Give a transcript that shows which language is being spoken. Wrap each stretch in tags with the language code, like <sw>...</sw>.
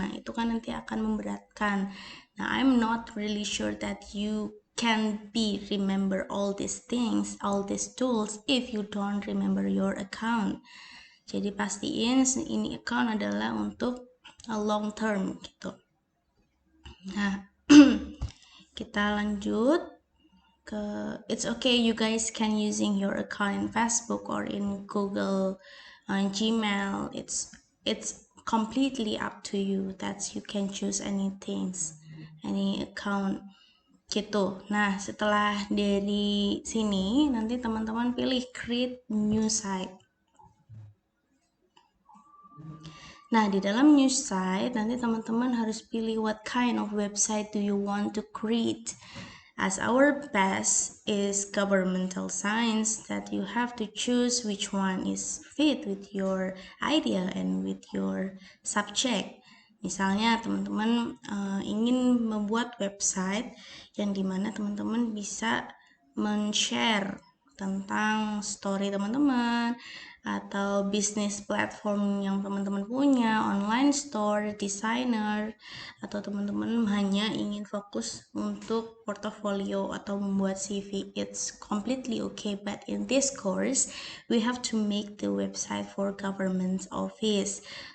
<id>Nah, itu kan nanti akan memberatkan.</id> <en>Nah, I'm not really sure that you can remember all these things, all these tools if you don't remember your account.</en> <id>Jadi pastiin ini account adalah untuk long term gitu. Nah, kita lanjut ke</id> <en>it's okay, you guys can using your account in Facebook or in Google, Gmail. It's completely up to you, that you can choose anything, any account gitu.</en> <id>Nah, setelah dari sini nanti teman-teman pilih</id> <en>create new site.</en> <id>Nah, di dalam new site nanti teman-teman harus pilih</id> <en>what kind of website do you want to create. As our best is governmental science, that you have to choose which one is fit with your idea and with your subject.</en> <id>Misalnya teman-teman ingin membuat website yang dimana teman-teman bisa men-share tentang story teman-teman atau bisnis platform yang teman-teman punya, online store, designer, atau teman-teman hanya ingin fokus untuk portofolio atau membuat CV.</id> <en>It's completely okay, but in this course we have to make the website for government office.</en>